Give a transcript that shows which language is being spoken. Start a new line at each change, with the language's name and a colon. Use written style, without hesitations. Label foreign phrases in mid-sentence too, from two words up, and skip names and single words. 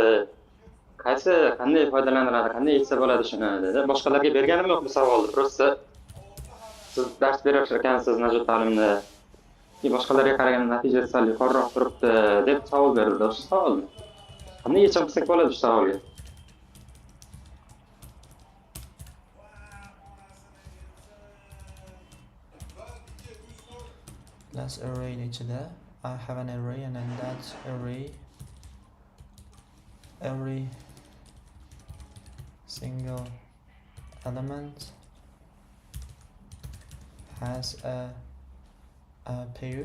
Uzbek: Qanday foydalaniladi, qanday yechsa bo'ladi shuni dedi. Boshqalarga berganim yo'q bu savolni. Prosta siz dars berishar ekansiz Najot ta'limda. Boshqalarga qaraganda natijasi sal yuqoriroq turibdi deb savol berdi o'sha savolni. Qanday yechim qilsak bo'ladi shu savolga?
English: That's array ichida I have an array and then that array every single element has a pair.